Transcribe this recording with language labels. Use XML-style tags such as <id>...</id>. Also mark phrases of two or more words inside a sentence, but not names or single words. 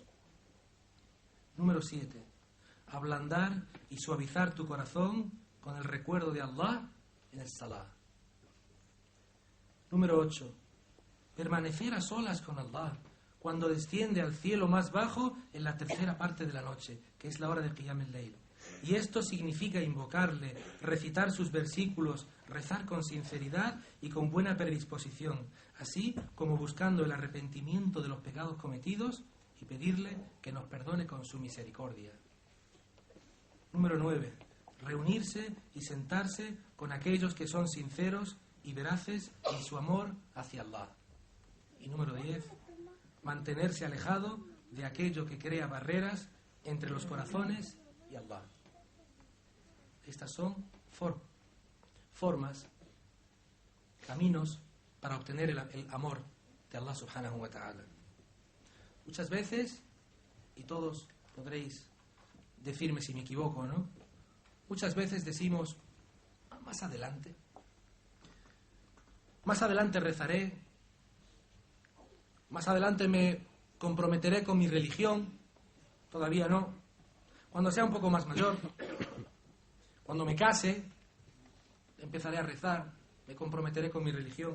<es>Número 7, ablandar y suavizar tu corazón con el recuerdo de Allah en el Salah. Número 8, permanecer a solas con Allah cuando desciende al cielo más bajo en la tercera parte de la noche, que es la hora del</es> <ar>قيام الليل.</ar> <es>Y esto significa invocarle, recitar sus versículos, rezar con sinceridad y con buena predisposición, así como buscando el arrepentimiento de los pecados cometidos y pedirle que nos perdone con su misericordia. Número 9, reunirse y sentarse con aquellos que son sinceros y veraces en su amor hacia Allah. Y número 10, mantenerse alejado de aquello que crea barreras entre los corazones y Allah. Estas son formas, caminos para obtener el amor de Allah</es> <ar>سبحانه وتعالى.</ar> <es>Muchas veces, y todos podréis decirme si me equivoco o no, muchas veces decimos: más adelante rezaré, más adelante me comprometeré con mi religión, todavía no, cuando sea un poco más mayor, cuando me case, empezaré a rezar, me comprometeré con mi religión.</es>